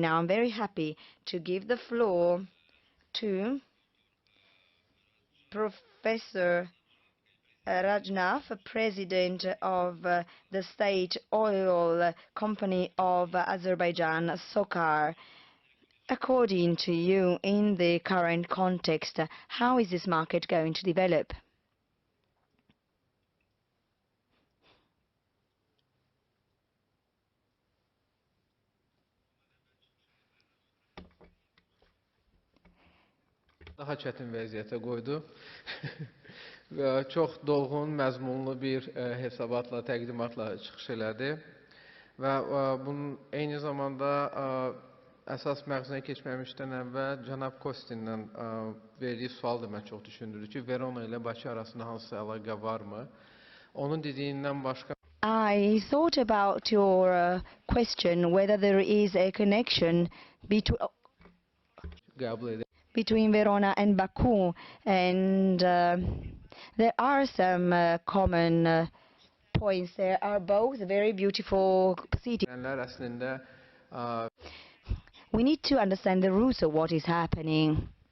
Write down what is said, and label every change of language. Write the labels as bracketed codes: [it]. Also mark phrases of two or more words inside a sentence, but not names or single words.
[en] Now I'm very happy to give the floor to Professor Rajnav, President of the State Oil Company of Azerbaijan, SOCAR. According to you, in the current context, how is this market going to develop? [az] Daha çətin vəziyyətə qoydu. Və çox dolğun, məzmunlu bir hesabatla, təqdimatla çıxış elədi. Və bunun eyni zamanda əsas məğzunə keçməmişdən əvvəl cənab Kostinlə verdiyi sual da mən çox düşündürür ki, Verona ilə Bakı arasında hansısa əlaqə varmı? Onun dediyindən başqa [en] I thought about your question whether there is a connection [az] qəbul edir. [en] between Verona and Baku, and there are some common points. There are both very beautiful cities. [az] Əslində [en] We need to understand the roots of what is happening.